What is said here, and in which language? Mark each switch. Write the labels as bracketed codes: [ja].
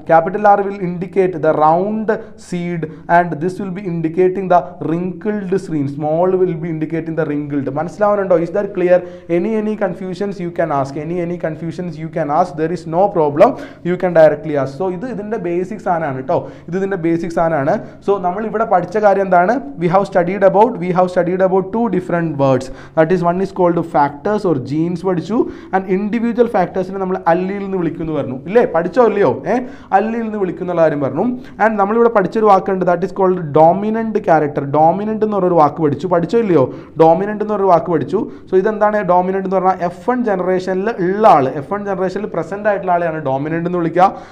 [en] Capital are will indicate the round seed and this will be indicating the wrinkled screen. Small will be indicating the wrinkled. മനസ്സിലാവുന്നുണ്ടോ? Is that clear? Any confusions you can ask. Any confusions you can ask. There is no problem. You can directly ask. [ml] So ഇത് ഇതിന്റെ basics ആണ് കേട്ടോ. ഇത് ഇതിന്റെ basics ആണ്. So നമ്മൾ ഇവിടെ പഠിച്ച കാര്യം എന്താണ്? [en] We have studied about two different words. That is, one is called factors or genes പഠിച്ചു, and individual factorsനെ [ml] നമ്മൾ allele എന്ന് വിളിക്കുന്നു പറഞ്ഞു. ഇല്ലേ? പഠിച്ചോ ഇല്ലയോ? allele എന്ന് വിളിക്കുന്ന കാര്യം പറഞ്ഞു. ആൻഡ് നമ്മളിവിടെ പഠിച്ചൊരു വാക്കുണ്ട്, [en] That is called dominant character. [ml] Dominant എന്ന് പറഞ്ഞൊരു വാക്ക് പഠിച്ചോ ഇല്ലയോ? ഡോമിനന്റ് എന്ന് പറഞ്ഞൊരു വാക്ക് പഠിച്ചു. സോ ഇതെന്താണ് ഡോമിനന്റ് എന്ന് പറഞ്ഞാൽ? F1 ജനറേഷനിൽ ഉള്ള ആൾ, F1 ജനറേഷനിൽ പ്രസന്റ് ആയിട്ടുള്ള ആളെയാണ് ഡോമിനന്റ് എന്ന് വിളിക്കുക.